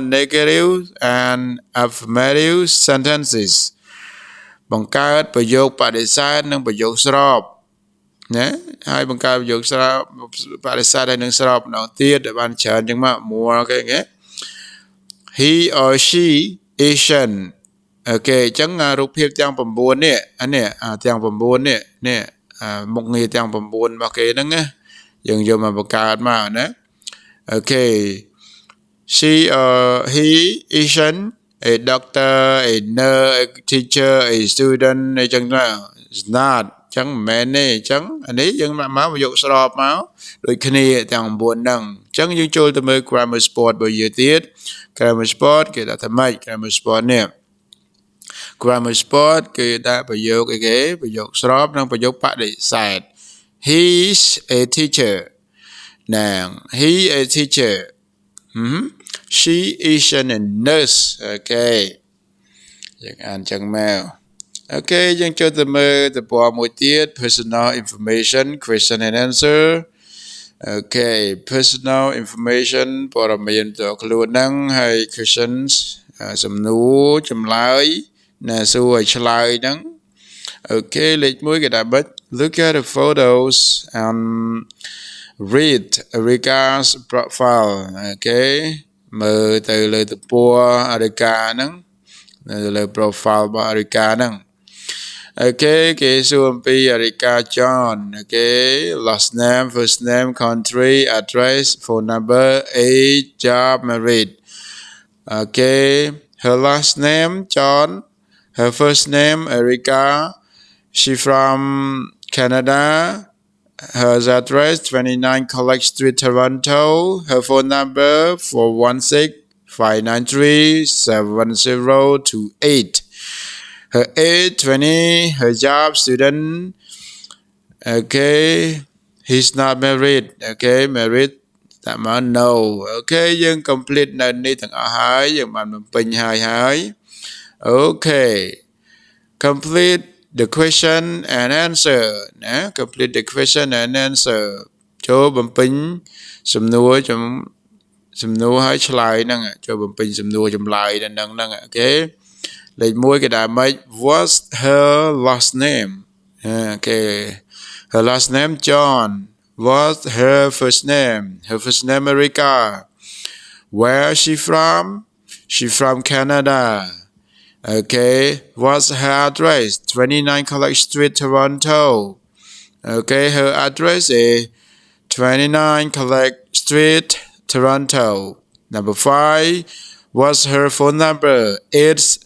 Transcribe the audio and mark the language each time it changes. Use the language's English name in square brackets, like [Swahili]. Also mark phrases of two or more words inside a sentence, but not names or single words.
[English] negative and affirmative sentences [Khmer] បង្កើតប្រយោគបដិសេធនិងប្រយោគស្របណាហើយ បង្កើតប្រយោគស្របបដិសេធហើយនឹងស្របម្ដងទៀតឲ្យបានច្រើនចឹងមក [English] more okay [Khmer] ណា [English] he or she isn't okay [Khmer] ចឹងរូបភាពទាំង9នេះទាំង9នេះមុខងារទាំង9របស់គេហ្នឹងណាយើងយកមកបង្កើតមកណា [English] okay she or he isn't a doctor a nurse a teacher a student [Khmer] អីចឹងណា [English] it's not [Khmer] ចឹងមិនមែនទេចឹងអានេះយើងមកយកស្របមកដូចគ្នាទាំង9ហ្នឹងចឹងយើងចូលទៅមើល [English] grammar sport [Khmer] របស់យើងទៀត [English] grammar sport [Khmer] គេដាក់ថាម៉េច [English] grammar sport [Khmer] នេះ [English] grammar sport [Khmer] គឺដាក់ប្រយោគអីគេប្រយោគស្របនិងប្រយោគបដិសេធ [English] he's a teacher [Khmer] ណាង [English] he a teacher she is a nurse [Khmer] អូខេយើងអានចឹងមក អូខេយើងចូលទៅមើលទំព័រមួយទៀត [English] personal information question and answer [Khmer] អូខេ [English] personal information [Khmer] ព័ត៌មានផ្ទាល់ខ្លួនហ្នឹងហើយ questions សំណួរចម្លើយណាសួរឲ្យឆ្លើយហ្នឹងអូខេលេខ1គេដាក់បិទ [English] look at the photos and read Erika's profile [Khmer] អូខេមើលទៅលើទំព័រ Erika ហ្នឹង នៅលើ profile របស់ Erika ហ្នឹងអូខេគេសួរអំពី [English] Erika John អូខេ last name first name country address phone number age job married អូខេ her last name John her first name Erika she from Canada her address 29 College Street Toronto her phone number 416-593-7028 her age 20 her job student okay he's not married okay married [Khmer] តែមក [English] no okay [Khmer] យើង complete នៅនេះទាំងអស់ហើយយើងបាន បំពេញហើយ [English] okay complete the question and answer ណា complete the question and answer [Khmer] ចូលបំពេញសំ ណួរហើយឆ្លើយហ្នឹងចូលបំពេញសំណួរចម្លើយហ្នឹងអូខេលេខ 1គេដាក់ម៉េច [English] what's her last name អូខេ her last name John what's her first name Erika where she from Canada okay what's her address 29 College Street Toronto okay her address is 29 College Street Toronto number 5 what's her phone number it's